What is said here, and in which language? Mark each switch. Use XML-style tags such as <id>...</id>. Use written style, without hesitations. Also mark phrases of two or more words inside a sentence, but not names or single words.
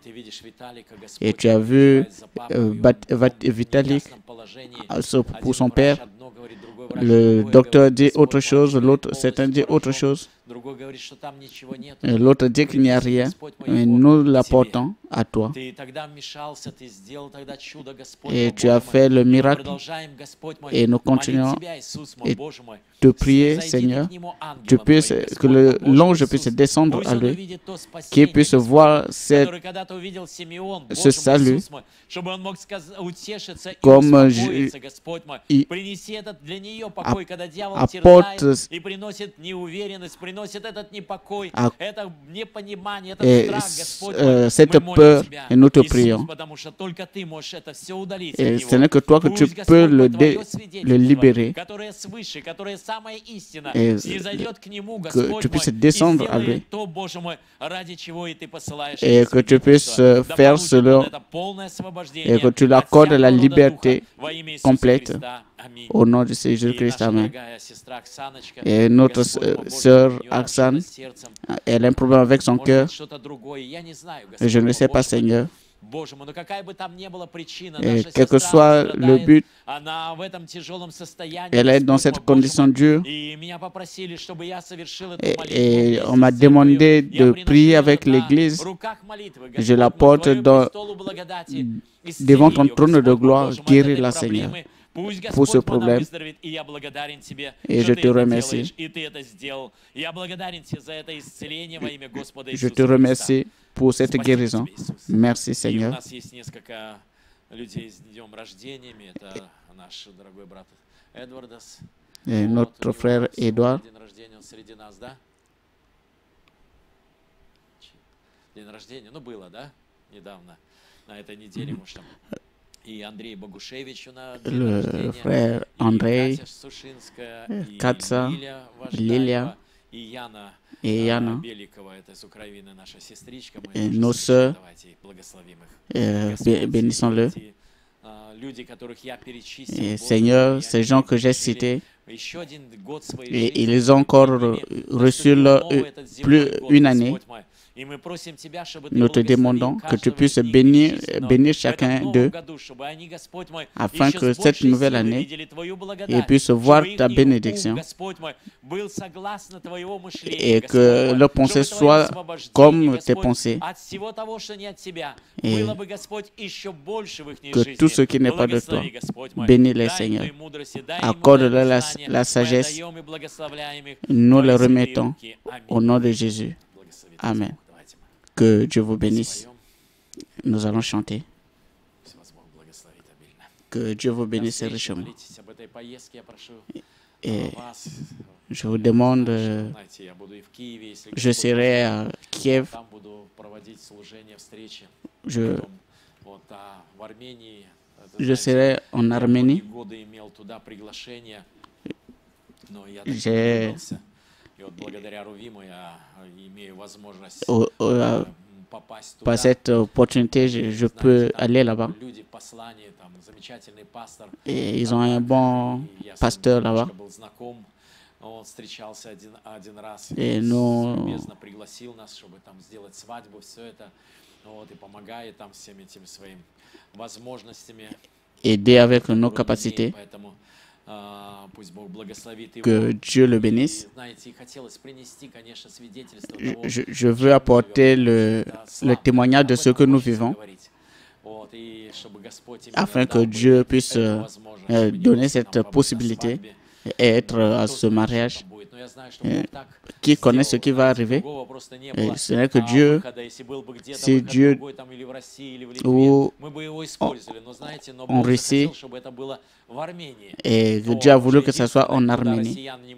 <fr>Et tu as vu Vitalik pour son père. Le docteur dit autre chose, l'autre, certains disent autre chose. L'autre dit qu'il n'y a rien. Mais nous l'apportons à toi.</fr> <ru>Ты тогда вмешался, ты сделал тогда чудо, Господь</ru> <fr>Et</fr> <ru>мой,</ru> <fr>tu as</fr> <ru>Боже</ru> <fr>fait le</fr> <ru>мой. И мы</ru> <fr>miracle.</fr> <ru>продолжаем, Господь мой,</ru> <fr>Et nous</fr> <ru>молить</ru> <fr>continuons</fr> <ru>Тебя, Иисус мой,</ru> <fr>et</fr> <ru>Боже мой.</ru> <fr>te prier,</fr> <ru>Снизойди ты</ru> <fr>Seigneur,</fr> <ru>к нему</ru> <fr>tu</fr> <ru>ангелом</ru> <fr>puisses,</fr> <ru>Твоим,</ru> <fr>que</fr> <ru>Господь мой, Боже мой,</ru> <fr>l'ange puisse</fr> <ru>Иисус.</ru> <fr>descendre</fr> <ru>Пусть</ru> <fr>à</fr> <ru>он</ru> <fr>lui,</fr> <ru>увидит то</ru> <fr>qu'il</fr> <ru>спасение,</ru> <fr>puisse</fr> <ru>Господь</ru> <fr>voir</fr> <ru>мой,</ru> <fr>cette,</fr> <ru>который когда-то увидел Симеон,</ru> <fr>ce</fr> <ru>Боже мой,</ru> <fr>salut,</fr> <ru>Иисус мой, чтобы он мог утешиться и</ru> <fr>comme</fr> <ru>успокоиться, Господь мой.</ru> <fr>il</fr> <ru>Принеси этот для нее покой, когда дьявол</ru> <fr>apporte</fr> <ru>терзает и приносит неуверенность, приносит этот непокой, это непонимание, этот страх, Господь мой.</ru> <fr>cette</fr> <ru>Мы молим</ru> <fr>peur,</fr> <ru>Тебя,</ru> <fr>et nous te</fr> <ru>Иисус,</ru> <fr>prions.</fr> <ru>потому что только Ты можешь это все удалить от</ru> <fr>Et ce</fr> <ru>него.</ru> <fr>n'est que toi que tu</fr> <ru>Пусть,</ru> <fr>peux</fr> <ru>Господь мой, Твое</ru> <fr>le</fr> <ru>свидетельство,</ru> <fr>libérer,</fr> <ru>которое свыше, которое самая истина,</ru> <fr>et</fr> <ru>снизойдет к нему,</ru> <fr>que</fr> <ru>Господь</ru> <fr>tu</fr> <ru>мой,</ru> <fr>puisses</fr> <ru>и</ru> <fr>descendre à lui,</fr> <ru>сделает то, Боже мой, ради чего и Ты посылаешь</ru> <fr>et</fr> <ru>это</ru> <fr>que tu puisses</fr> <ru>свидетельство. Да</ru> <fr>faire</fr> <ru>получит он</ru> <fr>cela,</fr> <ru>это полное</ru> <fr>et</fr> <ru>освобождение</ru> <fr>que tu</fr> <ru>от</ru> <fr>l'accordes la</fr> <ru>всякого рода</ru> <fr>liberté</fr> <ru>духа во имя Иисуса</ru> <fr>complète</fr> <ru>Христа. Аминь.</ru> <fr>au nom de</fr> <ru>И</ru> <fr>Jésus-Christ.</fr> <ru>наша</ru> <fr>Amen.</fr> <ru>дорогая сестра Оксаночка,</ru> <fr>Et notre</fr> <ru>Господь мой, Боже,</ru> <fr>sœur</fr> <ru>у нее там</ru> <fr>Оксane,</fr> <ru>что-то с сердцем,</ru> <fr>elle a un problème avec son</fr> <ru>может</ru> <fr>cœur,</fr> <ru>быть, что-то другое, я не знаю,</ru> <fr>et</fr> <ru>Господь</ru> <fr>je ne</fr> <ru>мой,</ru> <fr>sais pas,</fr> <ru>Боже мой.</ru> <fr>Seigneur.</fr> <ru>Боже мой, но какая бы там ни была причина,</ru> <fr>Et</fr> <ru>наша</ru> <fr>quel que</fr> <ru>сестра</ru> <fr>soit le</fr> <ru>страдает,</ru> <fr>but,</fr> <ru>она в этом тяжелом состоянии,</ru> <fr>elle est dans</fr> <ru>Господь</ru> <fr>cette</fr> <ru>мой, Боже</ru> <fr>condition</fr> <ru>мой.</ru> <fr>dure,</fr> <ru>И меня попросили, чтобы я совершил эту молитву</ru> <fr>et on</fr> <ru>вместе</ru> <fr>m'a</fr> <ru>с церковью.</ru> <fr>demandé</fr> <ru>Я</ru> <fr>de</fr> <ru>приношу</ru> <fr>prier</fr> <ru>ее</ru> <fr>avec</fr> <ru>на</ru> <fr>l'Église.</fr> <ru>руках молитвы,</ru> <fr>Je</fr> <ru>Господь</ru> <fr>la</fr> <ru>мой,</ru> <fr>porte</fr> <ru>Твоему</ru> <fr>dans-</fr> <ru>престолу благодати. Исцели</ru> <fr>devant ton</fr> <ru>ее,</ru> <fr>trône de</fr> <ru>Господь мой,</ru> <fr>gloire,</fr> <ru>Боже мой, от</ru> <fr>guéris</fr> <ru>этой</ru> <fr>la,</fr> <ru>проблемы.</ru> <fr>Seigneur,</fr> <ru>Пусть</ru> <fr>pour ce</fr> <ru>Господь мой она</ru> <fr>problème.</fr> <ru>выздоровеет, и я благодарен Тебе,</ru> <fr>Et</fr> <ru>что</ru> <fr>je</fr> <ru>Ты</ru> <fr>te</fr> <ru>это</ru> <fr>remercie.</fr> <ru>делаешь, и Ты это сделал. Я благодарен Тебе за это исцеление во имя Господа</ru> <fr>Je</fr> <ru>Иисуса</ru> <fr>te</fr> <ru>Христа.</ru> <fr>remercie pour cette</fr> <ru>Спасибо</ru> <fr>guérison.</fr> <ru>тебе, Иисус.</ru> <fr>Merci,</fr> <ru>И у</ru> <fr>Seigneur.</fr> <ru>нас есть несколько людей с днем рождениями. Это наш дорогой брат Эдвардас.</ru> <fr>Et</fr> <ru>Вот,</ru> <fr>notre</fr> <ru>у него</ru> <fr>frère</fr> <ru>сегодня</ru> <fr>Édouard,</fr> <ru>день рождения, он среди нас, да? День рождения, ну было, да? Недавно, на этой неделе, может, там. И Андрей Богушевич у нас день</ru> <fr>le</fr> <ru>рождения.</ru> <fr>frère</fr> <ru>И</ru> <fr>Andrei,</fr> <ru>Катя Сушинская, и Катя, Лиля Лилия Важдаева, и Яна</ru> <fr>et Yana,</fr> <ru>Беликова, это из Украины наша сестричка. Мы</ru> <fr>et</fr> <ru>тоже</ru> <fr>nos</fr> <ru>слышим,</ru> <fr>sœurs,</fr> <ru>давайте их благословим их. Господь,</ru> <fr>bénissons-le.</fr> <ru>эти, люди, которых я перечислил,</ru> <fr>Et</fr> <ru>Боже</ru> <fr>Seigneur,</fr> <ru>мой,</ru> <fr>ces</fr> <ru>они</ru> <fr>gens que j'ai</fr> <ru>пережили</ru> <fr>cités,</fr> <ru>еще один год своей</ru> <fr>et</fr> <ru>жизни,</ru> <fr>ils ont encore reçu plus une année.</fr> <ru>Господь мой. И мы просим Тебя, чтобы Ты</ru> <fr>Nous te</fr> <ru>благословил</ru> <fr>demandons que tu</fr> <ru>каждого</ru> <fr>puisses</fr> <ru>из них</ru> <fr>bénir</fr> <ru>перечисленного в</ru> <fr>chacun</fr> <ru>этом новом</ru> <fr>d'eux,</fr> <ru>году, чтобы они, Господь мой,</ru> <fr>afin</fr> <ru>еще</ru> <fr>que</fr> <ru>с</ru> <fr>cette</fr> <ru>большей</ru> <fr>nouvelle</fr> <ru>силой</ru> <fr>année,</fr> <ru>видели Твою</ru> <fr>ils</fr> <ru>благодать,</ru> <fr>puissent voir</fr> <ru>чтобы</ru> <fr>ta</fr> <ru>их ум,</ru> <fr>bénédiction,</fr> <ru>Господь мой, был согласно Твоего мышления,</ru> <fr>et</fr> <ru>Господь</ru> <fr>que</fr> <ru>мой,</ru> <fr>leurs</fr> <ru>чтобы</ru> <fr>pensées</fr> <ru>Твое</ru> <fr>soient</fr> <ru>освобождение,</ru> <fr>comme tes</fr> <ru>Господь,</ru> <fr>pensées,</fr> <ru>от всего того, что не от Тебя,</ru> <fr>et</fr> <ru>было бы, Господь, еще больше в их</ru> <fr>que</fr> <ru>жизни.</ru> <fr>tout ce qui n'est pas de toi,</fr> <ru>Благослови, Господь мой.</ru> <fr>bénis-les,</fr> <ru>Дай</ru> <fr>Seigneur.</fr> <ru>им мудрости, дай им</ru> <fr>Accorde-leur</fr> <ru>знания.</ru> <fr>la</fr> <ru>Мы</ru> <fr>sagesse.</fr> <ru>отдаем и благословляем их в</ru> <fr>Nous</fr> <ru>Твои</ru> <fr>les</fr> <ru>святые</ru> <fr>remettons</fr> <ru>руки. Аминь.</ru> <fr>au nom de Jésus.</fr> <ru>Благослови Тебя,</ru> <fr>Amen.</fr> <ru>Бог. Давайте мы</ru> <fr>Que Dieu vous bénisse.</fr> <ru>споем.</ru> <fr>Nous allons chanter.</fr> <ru>Пусть вас Бог благословит обильно.</ru> <fr>Que Dieu vous</fr> <ru>До</ru> <fr>bénisse</fr> <ru>встречи.</ru> <fr>richement.</fr> <ru>Молитесь об этой поездке, я прошу</ru> <fr>Et</fr> <ru>вас.</ru> <fr>je vous demande,</fr> <ru>Знаете, я буду и в Киеве, если</ru> <fr>je</fr> <ru>Господь</ru> <fr>serai</fr> <ru>позволит.</ru> <fr>à Kiev,</fr> <ru>Там буду проводить служение, встречи.</ru> <fr>je,</fr> <ru>Потом, вот, в Армении, это,</ru> <fr>je</fr> <ru>знаете,</ru> <fr>serai en</fr> <ru>я</ru> <fr>Arménie.</fr> <ru>многие годы имел туда приглашение, но я так и не</ru> <fr>J'ai</fr> <ru>выбрался. И вот благодаря Рувиму я имею возможность попасть туда.</ru> <fr>par cette opportunité, je peux aller là-bas.</fr> <ru>Люди в послании, там замечательный пастор.</ru> <fr>Et ils ont un bon</fr> <ru>И я с ним</ru> <fr>pasteur là-bas.</fr> <ru>немножко был знаком. Он встречался один раз.</ru> <fr>Et</fr> <ru>И</ru> <fr>nous,</fr> <ru>любезно пригласил нас, чтобы там сделать свадьбу, все это. Вот, и помогает там всеми этими своими возможностями.</ru> <fr>aider avec nos</fr> <ru>которые он</ru> <fr>capacités.</fr> <ru>имеет. Поэтому пусть Бог благословит его.</ru> <fr>Que Dieu le bénisse.</fr> <ru>И, знаете, хотелось принести, конечно, свидетельство того,</ru> <fr>Je veux apporter le témoignage de ce que nous vivons, afin que Dieu puisse donner cette possibilité et être à ce mariage. Qui connaît ce qui va arriver? Et ce n'est que Dieu, si Dieu ou en Russie, et Dieu a voulu que ce soit en Arménie.</fr>